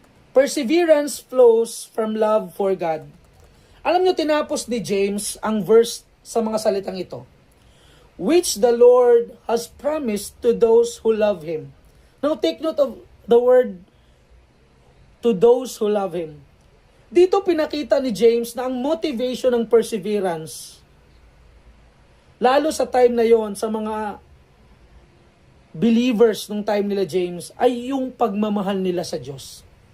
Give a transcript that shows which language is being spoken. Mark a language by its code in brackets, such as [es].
[en] Perseverance flows from love for God. [tl] Alam nyo, tinapos ni James ang verse sa mga salitang ito. [en] Which the Lord has promised to those who love Him. Now take note of the word to those who love Him. [tl] Dito pinakita ni James na ang motivation ng perseverance, lalo sa time na yon sa mga believers nung time nila James, ay yung pagmamahal nila sa Diyos.